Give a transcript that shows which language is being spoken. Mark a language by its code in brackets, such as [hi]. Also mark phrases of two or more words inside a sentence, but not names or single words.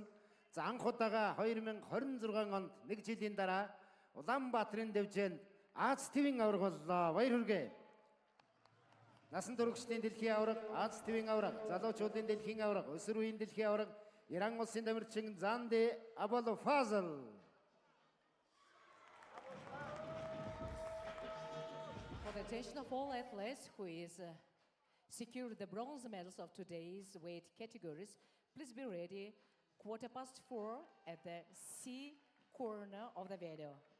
[mn] За анх удаага 2026 онд 1 жилийн дараа Улаанбаатарын дэвжээнд Аз ТV-ийн аварга боллоо. Баяр хүргэе. Насан туршидчдын дэлхийн аварга, Аз ТV-ийн аварга, залуучуудын дэлхийн аварга, өсвөр үеийн дэлхийн аварга, Иран улсын тамирчин Занди Абулфазл. [en] For the attention of all athletes who is secured the bronze medals of today's weight categories, please be ready 4:15 at the C corner of the video.